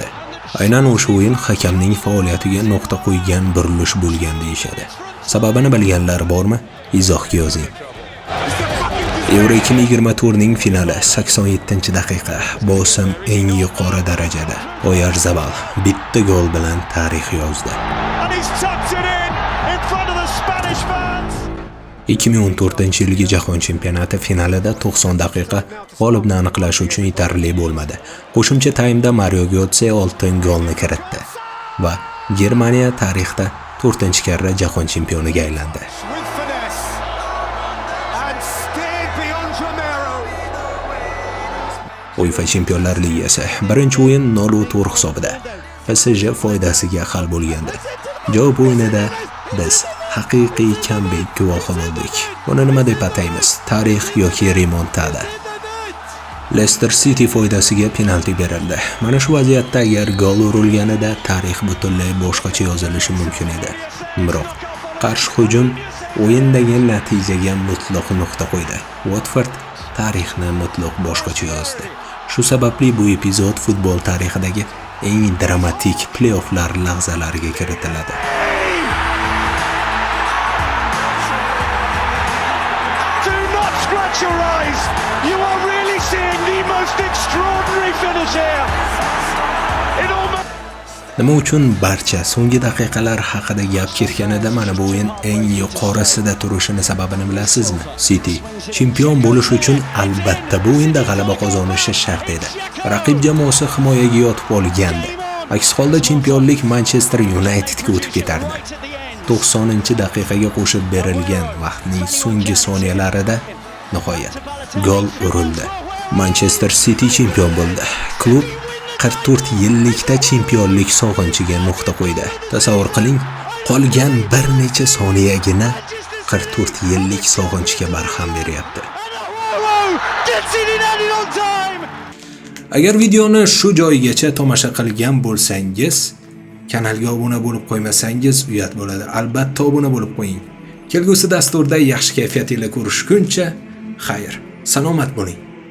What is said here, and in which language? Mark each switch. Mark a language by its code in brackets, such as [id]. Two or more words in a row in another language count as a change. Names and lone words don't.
[uz] Aynan o'sha o'yin hakamning faoliyatiga nuqta qo'ygan burilish bo'lgan deyishadi. Sababini bilganlar bormi? Izohga yozing. Euro 2024ning finali 87-daqiqa. Bosim eng yuqori darajada. Oyarzabal bitta gol bilan tarix yozdi. [en] And he's tucked it in front of the Spanish fans. [uz] 2014-yilgi jahon chempionati finalida 90 daqiqa g'olibni aniqlash uchun yetarli bo'lmadi. Qo'shimcha taymda Mario Götze oltin golni kiritdi va Germaniya tarixda 4-karra jahon chempioniga aylandi. [en] With finesse and steered beyond Romero. [uz] UEFA Chempionlar Ligasi birinchi o'yin 0-4 hisobida PSG foydasiga hal bo'lgandi. Javob o'yinida biz haqiqiy comeback guvohi bo'ldik. Buni nima deb ataymiz? Tarix yoki remontada? Leicester City foydasiga penalti berildi. Mana shu vaziyatda agar gol urilganida tarix butunlay boshqacha yozilishi mumkin edi. Biroq qarshi hujum o'yindagi natijaga mutlaq nuqta qo'ydi. Watford tarixni mutlaq boshqacha yozdi. Shu sababli bu epizod futbol tarixidagi eng dramatik play-offlar lahzalariga kiritiladi. [en] Do not scratch your eyes. You are really seeing the most extraordinary finish here. It almost [uz] Nima uchun barcha so'nggi daqiqalar haqida gap ketganida mana bu o'yin eng yuqorisida turishini sababini bilasizmi? City chempion bo'lish uchun albatta bu o'yinda g'alaba qozonishi shart edi. Raqib jamoasi himoyaga yotib olgandi. Aks holda chempionlik Manchester Unitedga o'tib ketardi. 90-daqiqaga qo'shib berilgan vaqtning so'nggi soniyalarida nihoyat gol urildi. Manchester City chempion bo'ldi. Klub 44 yillikda chempionlik sog'inchiga nuqta qo'ydi. Tasavvur qiling, qolgan bir necha soniyagina 44 yillik sog'inchga barham beryapti. [en] Gets it in added on time. [uz] Agar videoni shu joyigacha tomosha qilgan bo'lsangiz, kanalga obuna bo'lib qo'ymasangiz uyat bo'ladi. Albatta obuna bo'lib qo'ying. Kelgusi dasturda yaxshi kayfiyat ila ko'rishguncha, xayr, salomat bo'ling.